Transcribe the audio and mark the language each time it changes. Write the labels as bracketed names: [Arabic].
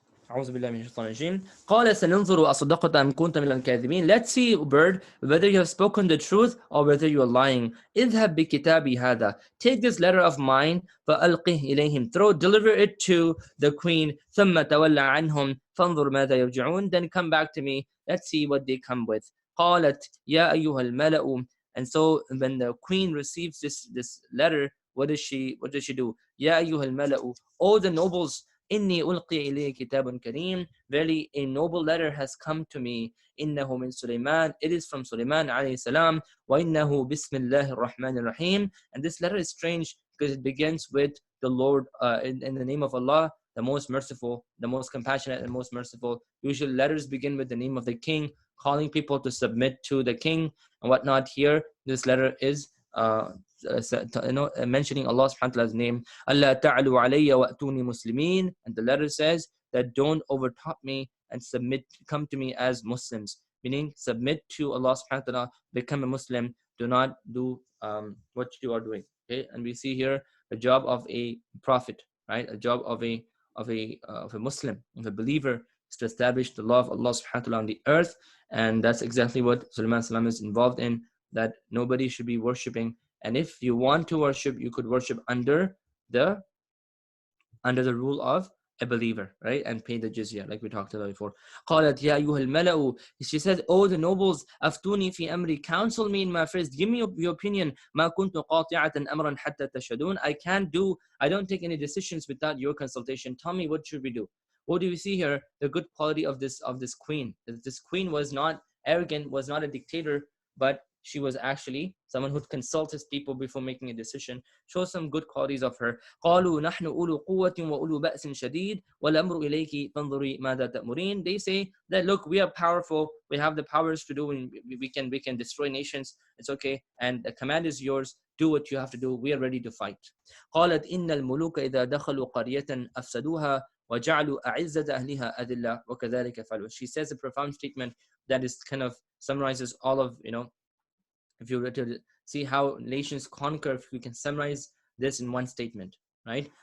[Arabic] أعوذ بالله من الشيطان الرجيم. قال سننظر أصدقت أم كنت من الكاذبين. [English] Let's see, bird, whether you have spoken the truth or whether you are lying. [Arabic] اذهب بكتابي هذا. [English] Take this letter of mine [Arabic] فألقه إليهم. [English] Deliver it to the queen. [Arabic] ثم تولى عنهم فانظر ماذا يرجعون. [English] Then come back to me. Let's see what they come with. [Arabic] قالت يا أيها الملأ. [English] And so when the queen receives this letter, what does she do? [Arabic] يا أيها الملأ. [English] Oh, the nobles. [Arabic] إني ألقي إليه كتاب كريم. [English] Verily, a noble letter has come to me. [Arabic] إنه من سليمان. [English] It is from Sulaiman عليه السلام. [Arabic] وإنه بسم الله الرحمن الرحيم. [English] And this letter is strange because it begins with the Lord, in the name of Allah, the most merciful, the most compassionate, and most merciful. Usually letters begin with the name of the king, calling people to submit to the king and whatnot. Here, this letter is mentioning Allah subhanahu wa ta'ala's name. Allah ta'alu alayya wa atuni muslimin. And the letter says that don't overtop me and come to me as Muslims. Meaning submit to Allah subhanahu wa ta'ala, become a Muslim. Do not do what you are doing. Okay, and we see here the job of a prophet, right? A job of a Muslim, of a believer, is to establish the law of Allah subhanahu wa ta'ala on the earth. And that's exactly what Sulaiman salam is involved in, that nobody should be worshipping. And if you want to worship, you could worship under the rule of a believer, right? And pay the jizya, like we talked about before. [Arabic] قالت يا أيها الملأ. [English] She said, oh, the nobles, [Arabic] أفتوني في أمري. [English] Counsel me in my affairs. Give me your opinion. [Arabic] ما كنت قاطعة أمرا حتى تشهدون. [English] I don't take any decisions without your consultation. Tell me, what should we do? What do we see here? The good quality of this queen. This queen was not arrogant, was not a dictator, but she was actually someone who consults people before making a decision. Show some good qualities of her. [Arabic] قالوا نحن أولو قوة وأولو بأس شديد والأمر إليك فانظري ماذا تأمرين. [English] They say that, look, we are powerful, we have the powers to do, and we can destroy nations. It's okay, and the command is yours. Do what you have to do. We are ready to fight. [Arabic] قالت إن الملوك إذا دخلوا قرية أفسدوها وجعلوا أعزة أهلها أذلة وكذلك فعلوا. [English] She says a profound statement that is kind of summarizes all of, if you were to see how nations conquer, if we can summarize this in one statement, right?